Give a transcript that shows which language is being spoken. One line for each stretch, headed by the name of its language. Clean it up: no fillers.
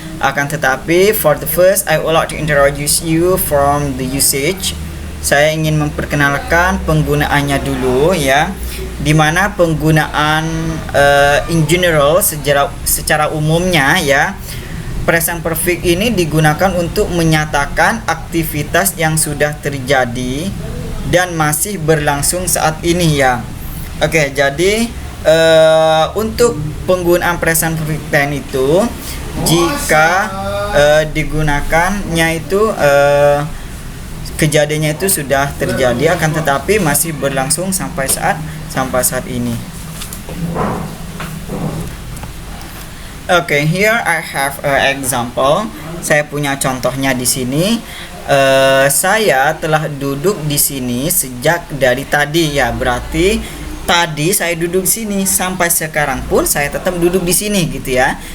Indonesian: Akan tetapi,
English: for the first, I would like to introduce you from the usage.
Indonesian: Saya ingin memperkenalkan penggunaannya dulu, ya. Dimana penggunaan
English: in general
Indonesian: secara umumnya, ya. Present perfect ini digunakan untuk menyatakan aktivitas yang sudah terjadi dan masih berlangsung saat ini, ya. Oke, jadi untuk penggunaan present perfect tense itu jika digunakannya itu kejadiannya itu sudah terjadi akan tetapi masih berlangsung sampai saat ini.
English: Okay, here I have an example.
Indonesian: Saya punya contohnya di sini. Saya telah duduk di sini sejak dari tadi, ya. Berarti tadi saya duduk di sini sampai sekarang pun saya tetap duduk di sini, gitu ya.